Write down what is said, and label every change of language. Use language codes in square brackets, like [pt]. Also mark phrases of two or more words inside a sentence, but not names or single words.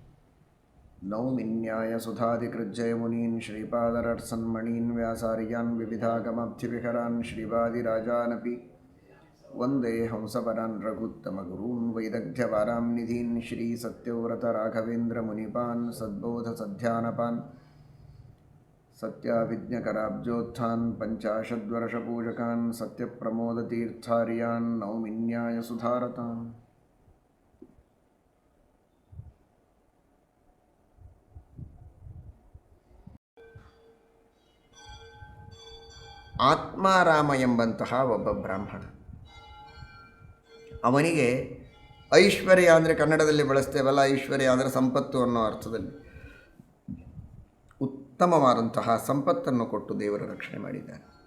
[sa] नौमिन्यायसुधादिकृज्जयमुनीन् श्रीपादरट्सन्मणीन् व्यासार्यान् विविधागमब्धिविहरान् श्रीवादिराजानपि वन्दे हंसपरान् रघुत्तमगुरून् वैदग्ध्यवारां निधीन् श्रीसत्यव्रतराघवेन्द्रमुनिपान् सद्बोधसध्यानपान् सत्याविज्ञकराब्जोत्थान् पञ्चाशद्वर्षपूजकान् सत्यप्रमोदतीर्थार्यान् नौमिन्यायसुधारतान्। [kn] ಆತ್ಮಾರಾಮ ಎಂಬಂತಹ ಒಬ್ಬ ಬ್ರಾಹ್ಮಣ, ಅವನಿಗೆ ಐಶ್ವರ್ಯ ಅಂದರೆ ಕನ್ನಡದಲ್ಲಿ ಬಳಸ್ತೇವಲ್ಲ, ಐಶ್ವರ್ಯ ಅಂದರೆ ಸಂಪತ್ತು ಅನ್ನೋ ಅರ್ಥದಲ್ಲಿ ಉತ್ತಮವಾದಂತಹ ಸಂಪತ್ತನ್ನು ಕೊಟ್ಟು ದೇವರ ರಕ್ಷಣೆ ಮಾಡಿದ್ದಾನೆ.